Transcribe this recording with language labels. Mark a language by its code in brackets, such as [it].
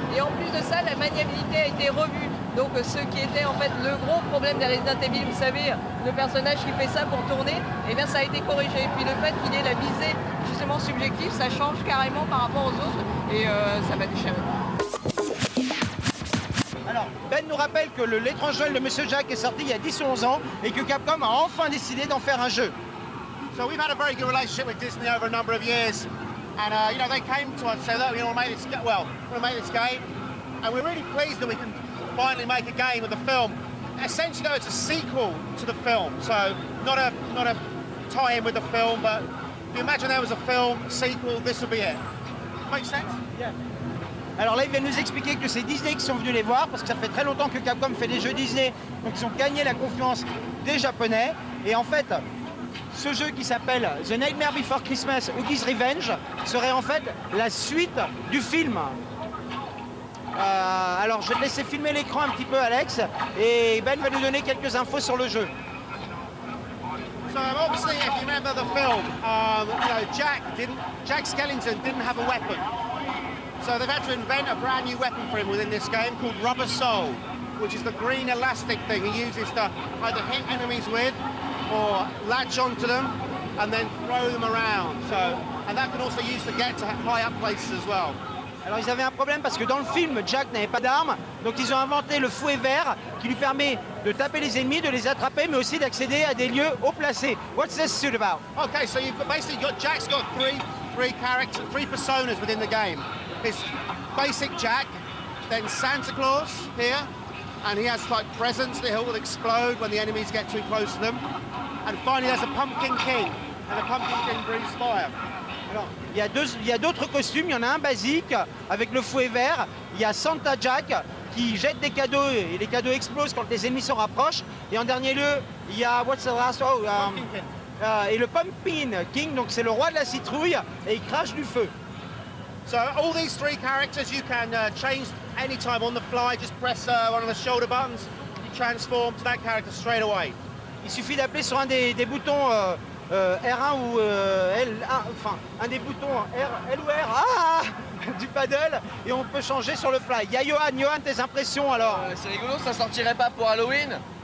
[fr] Et en plus de ça, la maniabilité a été revue. Donc, ce qui était en fait le gros problème des Resident Evil, vous savez, le personnage qui fait ça pour tourner, eh bien, ça a été corrigé. Et puis, le fait qu'il ait la visée, justement, subjective, ça change carrément par rapport aux autres. Et ça va déchirer. Alors, Ben nous rappelle que L'étranger de Monsieur Jack est sorti il y a 10 ou 11 ans et que Capcom a enfin décidé d'en faire un jeu. [en] So we've had a very good relationship with Disney over a number of years, and you know, they came to us and said, look, we want to make this game, and we're really pleased that we can finally make a game of the film. Essentially, though, it's a sequel to the film, so not a tie-in with the film, but if you imagine there was a film sequel, this would be it. Make sense? Yeah. [fr] Alors là, ils viennent nous expliquer que c'est Disney qui sont venus les voir, parce que ça fait très longtemps que Capcom fait des jeux Disney, donc ils ont gagné la confiance des Japonais. Et en fait, ce jeu qui s'appelle The Nightmare Before Christmas, Oogie's Revenge, serait en fait la suite du film. Alors je vais te laisser filmer l'écran un petit peu, Alex, et Ben va nous donner quelques infos sur le jeu. [en] So obviously, if you remember the film, you know, Jack Skellington didn't have a weapon. So they've had to invent a brand new weapon for him within this game called Rubber Soul, which is the green elastic thing he uses to either hit enemies with or latch onto them and then throw them around. So, and that can also use to get to high up places as well. [fr] Alors ils avaient un problème parce que dans le film, Jack n'avait pas d'arme, donc ils ont inventé le fouet vert qui lui permet de taper les ennemis, de les attraper, mais aussi d'accéder à des lieux haut placés. [en] What's this suit about? Okay, so basically Jack's got three personas within the game. His basic Jack, then Santa Claus here, and he has like presents that will explode when the enemies get too close to them. And finally there's a Pumpkin King, and the Pumpkin King breathes fire. [fr] Alors, il y a d'autres costumes, il y en a un basique avec le fouet vert, il y a Santa Jack qui jette des cadeaux et les cadeaux explosent quand les ennemis se rapprochent. Et en dernier lieu, il y a [en] what's the last one? [fr] Et le Pumpkin King, donc c'est le roi de la citrouille et il crache du feu. [en] So all these three characters you can change anytime on the fly. Just press one of the shoulder buttons, you transform to that character straight away. [fr] Il suffit d'appeler sur un des boutons R1 ou L1, enfin un des boutons L ou R du paddle et on peut changer sur le fly. Il y a Johan, tes impressions alors? C'est rigolo, ça sortirait pas pour Halloween?